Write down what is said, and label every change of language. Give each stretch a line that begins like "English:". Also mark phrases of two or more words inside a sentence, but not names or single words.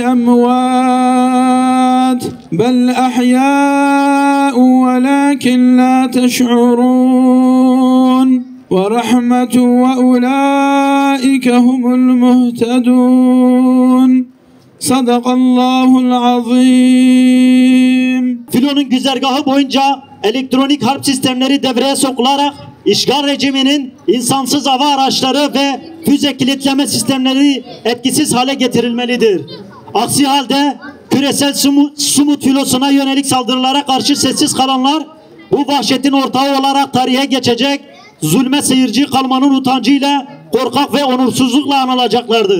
Arabic: أموات بل أحياء ولكن لا تشعرون ورحمة وأولئك هم المهتدون صدق الله العظيم.
Turkish: Filo'nun güzergahı boyunca elektronik harp sistemleri devreye sokularak işgal rejiminin insansız hava araçları ve füze kilitleme sistemleri etkisiz hale getirilmelidir. Aksi halde küresel Sumut filosuna yönelik saldırılara karşı sessiz kalanlar bu vahşetin ortağı olarak tarihe geçecek, zulme seyirci kalmanın utancıyla, korkak ve onursuzlukla anılacaklardır.